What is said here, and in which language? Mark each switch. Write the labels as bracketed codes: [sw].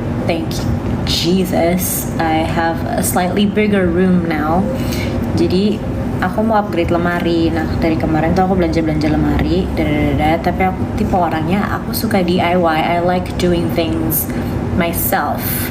[en] Thank Jesus, I have a slightly bigger room now. [id] Jadi aku mau upgrade lemari. Nah dari kemarin tuh aku belanja lemari, tapi aku tipe orangnya aku suka DIY. [en] I like doing things myself.